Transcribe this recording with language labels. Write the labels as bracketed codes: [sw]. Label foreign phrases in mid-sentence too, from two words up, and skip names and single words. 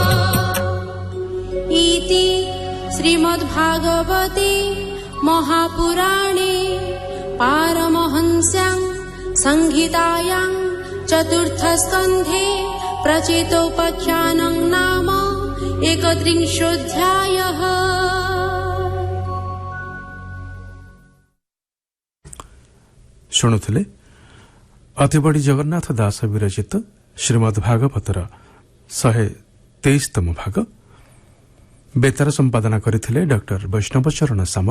[sa] इति श्रीमद्भागवते महापुराणे पारमहंस्यां संहितायां चतुर्थस्कन्धे प्रचेतोपाख्यानं नाम 31ोऽध्यायः। [or] ଶୁଣୁଥିଲେ ଅତିବଡ଼ି ଜଗନ୍ନାଥ ଦାସ ବିରଚିତ ଶ୍ରୀମଦ୍ ଭାଗବତର 123ତମ ଭାଗ। ବେତାର ସମ୍ପାଦନା କରିଥିଲେ ଡକ୍ଟର ବୈଷ୍ଣବ ଚରଣ ସାମଲ।